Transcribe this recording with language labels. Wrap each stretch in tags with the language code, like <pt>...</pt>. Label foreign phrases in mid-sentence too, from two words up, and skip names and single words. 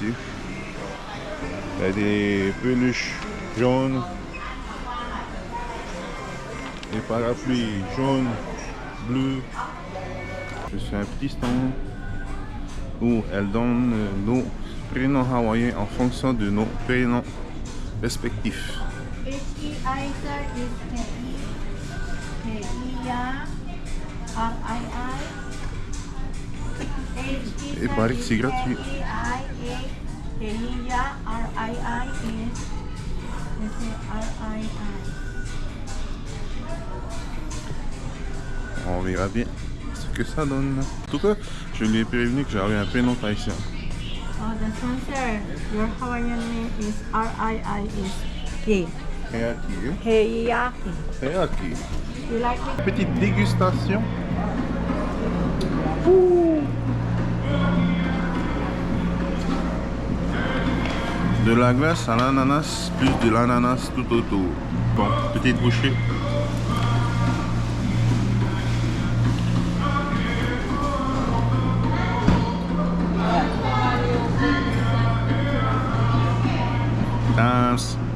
<fr>Il y a des peluches jaunes, des parapluies jaunes, bleus. C'est un petit stand où elle donne nos prénoms hawaïens en fonction de nos prénoms respectifs.</fr> <en>H-E-I, sir, is K-E. K-E-I-A. R-I-I. H-E,</en> <fr>Il paraît que c'est gratuit.</fr> <en>K-E-I-A. K-E-I-A. R-I-I is. R-I-I.</en> <fr>On verra bien ce que ça donne. En tout cas, je lui ai prévenu que j'avais un prénom haïtien.</fr> <en>Oh, this one, sir. Your Hawaiian name is R-I-I is K. Heiaki. Heiaki. Heiaki. You like it?</en> <fr>Petite dégustation. De la glace à l'ananas, plus de l'ananas tout autour. Bon, petite bouchée. Thanks.</fr>